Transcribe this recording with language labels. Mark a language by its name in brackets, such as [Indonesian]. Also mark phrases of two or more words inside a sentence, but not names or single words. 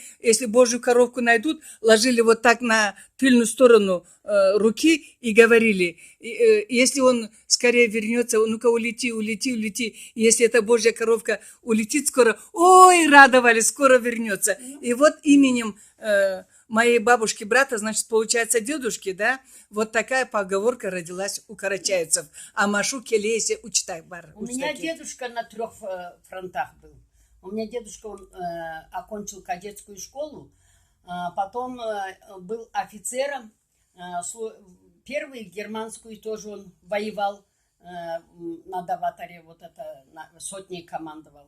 [Russian] Если Божью коровку найдут, ложили вот так на тыльную сторону руки и говорили, если он скорее вернется, ну-ка улети. И если эта Божья коровка улетит скоро, ой, радовались, скоро вернется. И вот именем моей бабушки брата, значит, получается, дедушки, да, вот такая поговорка родилась у карачаевцев. [Karachay-Balkar] Амашу келесе учтай бар. [Russian] У меня дедушка на 3 фронтах был. У меня дедушка, он окончил кадетскую школу, потом был офицером, первый германскую тоже он воевал на Даватаре, вот это сотней командовал.